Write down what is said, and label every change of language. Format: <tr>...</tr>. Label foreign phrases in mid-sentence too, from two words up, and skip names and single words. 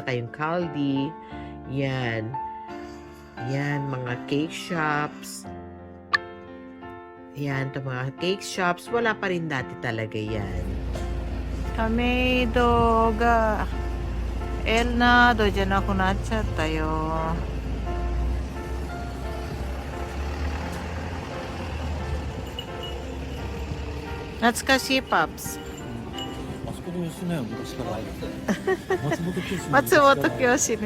<tl>Tsaka yung Caldi. Yan. Yan, mga cake shops. Yan, ito mga cake shops. Wala pa rin dati talaga yan.</tl> <ja>亀戸がエルナドじゃなくなっちゃったよ。懐かしいパプス。あそこで娘は昔からある。松本清ね。</ja>